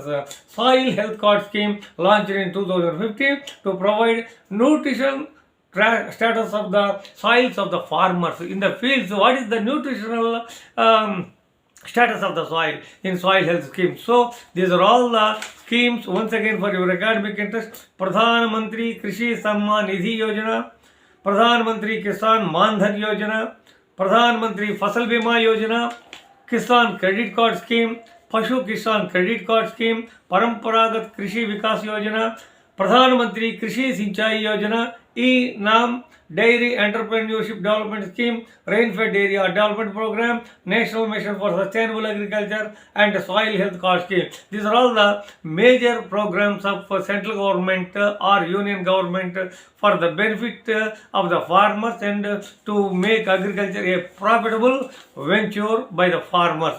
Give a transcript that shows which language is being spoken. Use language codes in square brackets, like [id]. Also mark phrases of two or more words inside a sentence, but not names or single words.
[en] Soil Health Card Scheme launched in 2015 to provide nutrition status of the soils of the farmers in the fields. What is the nutritional status of the soil in soil health scheme? So these are all the schemes. Once again, for your academic interest, Pradhan Mantri Krishi Samman Nidhi Yojana, Pradhan Mantri Kisan Mandhan Yojana, Pradhan Mantri Fasal Bima Yojana, Kisan Credit Card Scheme, Pashu Kisan Credit Card Scheme, Paramparagat Krishi Vikas Yojana, Pradhan Mantri Krishi Sinchai Yojana, E-NAM Dairy Entrepreneurship Development Scheme, Rain-Fed Area Development Program, National Mission for Sustainable Agriculture, and Soil Health Card Scheme. These are all the major programs of central government or union government for the benefit of the farmers and to make agriculture a profitable venture by the farmers.